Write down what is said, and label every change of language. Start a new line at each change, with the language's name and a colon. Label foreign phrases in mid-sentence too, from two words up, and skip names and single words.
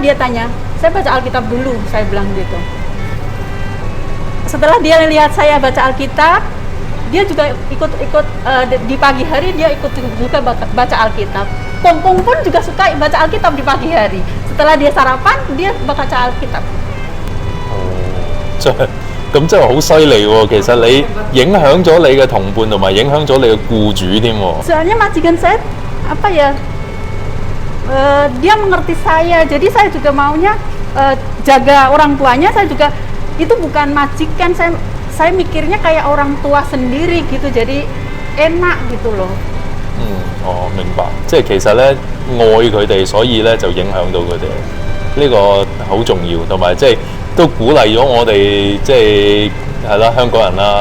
Indonesian: Dia tanya, saya baca Alkitab dulu, saya bilang gitu. Setelah dia lihat saya baca Alkitab, dia juga ikut di pagi hari dia ikut juga baca Alkitab. Kongkong pun juga suka baca Alkitab di pagi hari. Setelah dia sarapan, dia baca Alkitab.
Cantonese: 咁真係好犀利喎！其實你影響咗你嘅同伴，同埋影響咗你嘅僱主添喎。
Indonesian: Soalnya majikan saya apa ya? Dia mengerti saya, jadi saya juga maunya jaga orang tuanya. Saya juga itu bukan majikan, saya mikirnya kayak orang tua sendiri gitu, jadi enak gitu loh.
Cantonese: 我明白，即係其實咧愛佢哋，所以咧就影響到佢哋，呢個好重要，同埋即係都鼓勵咗我哋，即係啦香港人啦。